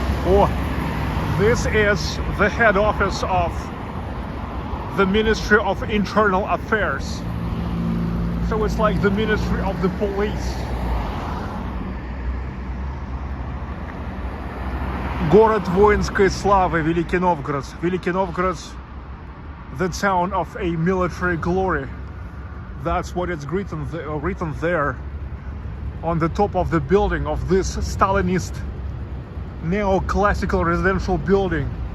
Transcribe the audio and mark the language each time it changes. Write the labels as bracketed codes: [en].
[en] Oh, this is the head office of the Ministry of Internal Affairs. So it's like the Ministry of the Police. [ru] Город воинской славы, Великий Новгород. [en] Великий Новгород, the town of a military glory. That's what it's written there on the top of the building of this Stalinist neoclassical residential building.